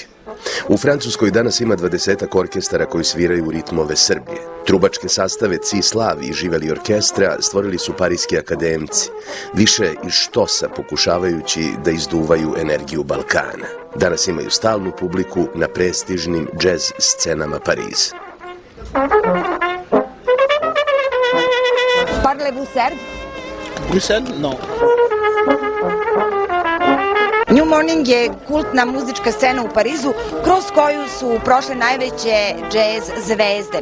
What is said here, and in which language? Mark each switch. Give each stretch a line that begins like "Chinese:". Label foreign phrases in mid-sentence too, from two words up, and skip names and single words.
Serbian: U Francuskoj danas ima 20-ak orkestara koji sviraju ritmove Srbije. Trubačke sastave Cislav i Živeli orkestra stvorili su parijski akademci, više iz štosa pokušavajući da izduvaju energiju Balkana. Danas imaju stalnu publiku na prestižnim džez scenama Pariza.
French: Parlez-vous serbe? Bruxelles? Non.
Serbian: New Morning je kultna muzička scena u Parizu kroz koju su prošle najveće džez zvezde.